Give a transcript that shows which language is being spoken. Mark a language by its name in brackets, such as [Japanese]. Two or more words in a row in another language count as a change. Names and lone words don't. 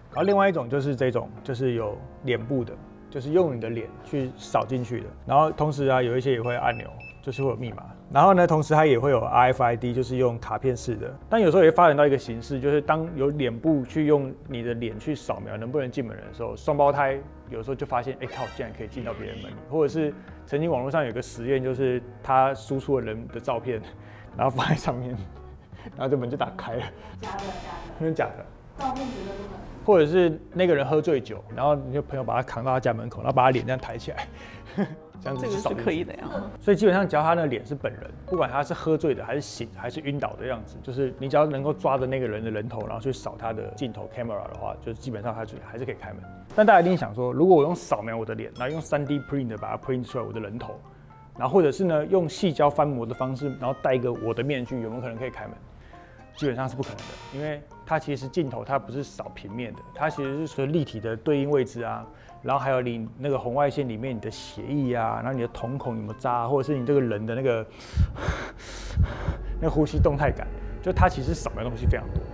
[Chinese] 然後另外一種就是這種，就是有臉部的，就是用你的臉去掃進去的，然後同時啊，有一些也會按鈕，就是會有密碼。然後呢，同時它也會有 RFID， 就是用卡片式的。但有時候也發展到一個形式，就是當有臉部去用你的臉去掃描能不能進門的時候，雙胞胎有時候就發現，哎靠，竟然可以進到別人門裡。或者是曾經網絡上有個實驗，就是他輸出了人的照片，然後放在上面，然後這門就打開了。假的，真的假的？照片絕對不可能。或者是那個人喝醉酒，然後你的朋友把他扛到他家門口，然後把他臉這樣抬起來。這樣子這個是可以的呀。所以基本上，只要他的臉是本人，不管他是喝醉的，還是醒，還是暈倒的樣子，就是你只要能夠抓着那個人的人頭，然後去掃他的鏡頭 camera 的話，就基本上他還是可以開門。但大家一定想說，如果我用掃描我的臉，然後用3D print 的把它 print 出來我的人頭，然後或者是呢用矽膠翻模的方式，然後戴一個我的面具，有沒有可能可以開門？基本上是不可能的，因為它其實鏡頭它不是掃平面的，它其實是隨立體的對應位置啊，然後還有你那個紅外線裡面你的血液啊，然後你的瞳孔有沒有扎，或者是你這個人的那個呼吸動態感，就它其實掃描的東西非常多。